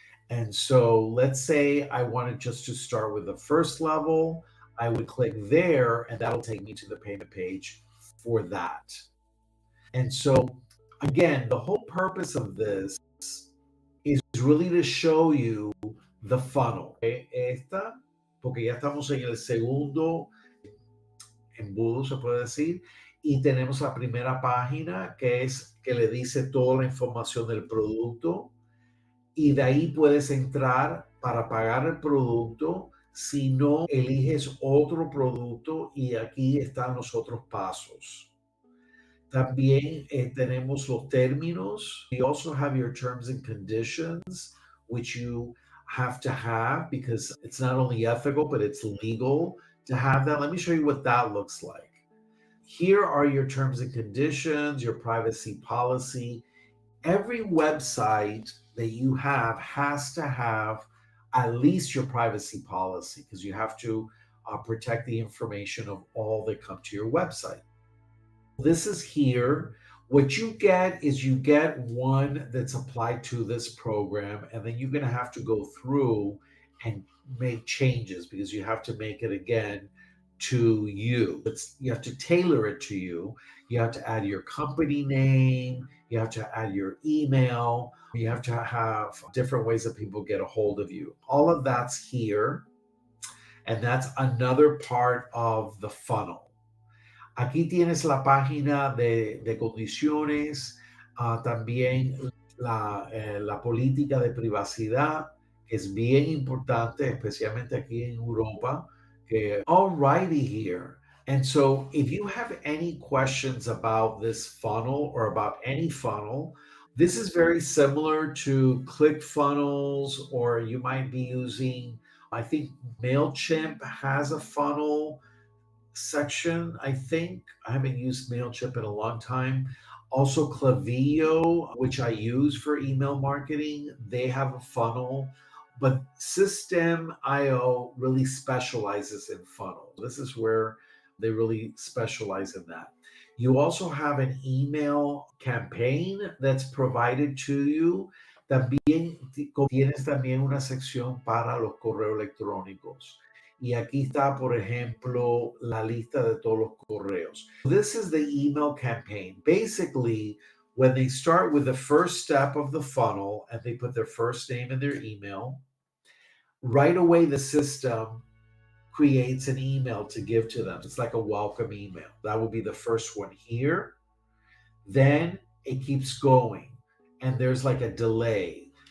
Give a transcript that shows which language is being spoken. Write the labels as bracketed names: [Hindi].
[English] And so let's say I wanted just to start with the first level. I would click there, and that'll take me to the payment page for that. And so, again, the whole purpose of this is really to show you the funnel. [Spanish] Esta, porque ya estamos en el segundo embudo, se puede decir, y tenemos la primera página que le dice toda la información del producto, y de ahí puedes entrar para pagar el producto. Si no, eliges otro producto y aquí están los otros pasos. También tenemos los términos. [English] You also have your terms and conditions, which you have to have because it's not only ethical, but it's legal to have that. Let me show you what that looks like. Here are your terms and conditions, your privacy policy. Every website that you have has to have at least your privacy policy because you have to protect the information of all that come to your website. This is here. What you get is you get one that's applied to this program, and then you're going to have to go through and make changes because you have to make it again to you. You have to tailor it to you. You have to add your company name. You have to add your email. You have to have different ways that people get a hold of you. All of that's here. And that's another part of the funnel. [Spanish] Aquí tienes la página de condiciones, también la política de privacidad, que es bien importante, especialmente aquí en Europa. [English] Alrighty here. And so if you have any questions about this funnel or about any funnel, this is very similar to ClickFunnels, or you might be using, I think MailChimp has a funnel section, I think. I haven't used MailChimp in a long time. Also Klaviyo, which I use for email marketing, they have a funnel. But System.io really specializes in funnel. This is where they really specialize in that. You also have an email campaign that's provided to you. [Spanish] También tienes también una sección para los correos electrónicos. Y aquí está, por ejemplo, la lista de todos los correos. [English] This is the email campaign. Basically, when they start with the first step of the funnel and they put their first name and their email, right away the system creates an email to give to them. It's like a welcome email. That would be the first one here. Then it keeps going, and there's like a delay.